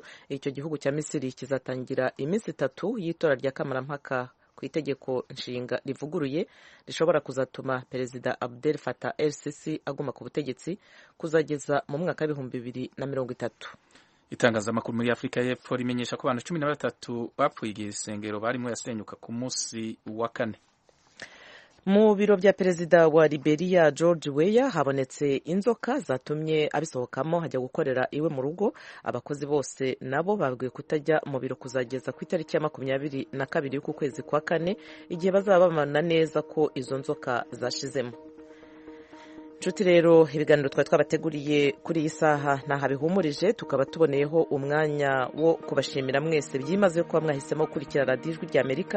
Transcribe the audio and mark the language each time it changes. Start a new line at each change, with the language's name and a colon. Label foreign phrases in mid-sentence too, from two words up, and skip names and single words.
Kinyarwanda: Icyo gihugu cya Misiri kizatangira iminsi 3 y'itora rya kamarampaka ku itegeko nshinga rivuguruye rishobora kuzatuma perezida Abdel Fattah el-Sisi aguma ku butegetsi kuzageza mu mwaka wa 2030. Itangazamakuru muri Afrika y'Epfo rimenyesha ko abantu 13 bapfuye igihe isengero barimo yasenyuka ku munsi wa kane. Mu biro bya perezida wa Liberia George Weah habonetse inzoka zatumye abisohokamo hajya gukorera iwe mu rugo. Abakozi bose nabo babwiwe kutajya mu biro kuzageza ku itariki ya 22 y'uku kwezi kwa kane igihe bazaba bamana neza ko izo nzoka zashizemo. nshuti rero ibiganiro twari twabateguriye kuri iyi saha ntaha bihumurije, tukaba tuboneyeho umwanya wo kubashimira mwese byimaze kuba mwahisemo gukurikira radiyo ijwi ry'Amerika.